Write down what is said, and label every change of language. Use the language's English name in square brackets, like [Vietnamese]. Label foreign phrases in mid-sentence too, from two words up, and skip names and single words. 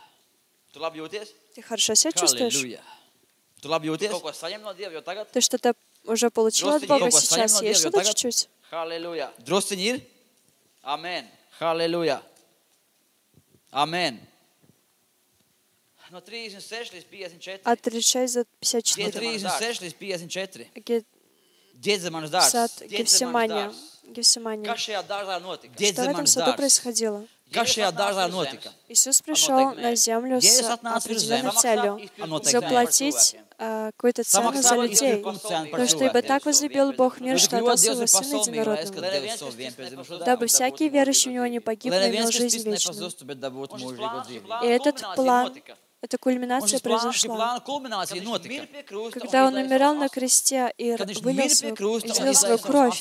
[Russian] Ты хорошо себя чувствуешь? Ты что-то уже получила от Бога сейчас. Есть что-то чуть-чуть? [Latvian] Halleluja. Drusciņi ir? Amen. Halleluja. Amen. No 36 līdz 54. [Russian] От 36 до 54. [Latvian] No 36 līdz 54. Ģedzemanas [Russian] Сад [Latvian] dārzs. [Russian] Гефсимания. [Latvian] Kas šajā dārzā notika? [Russian] Что в этом саду происходило? [Latvian] Kas šajā dārzā notika? [Russian] Иисус пришел на землю с определенной целью заплатить какую-то цену за людей. Потому что ибо так возлюбил Бог мир, что отдал Своего Сына Единородного, дабы всякий верующий в Него не погиб, но имел жизнь вечную. И этот план, эта кульминация произошла, когда Он умирал на кресте и излил свою кровь.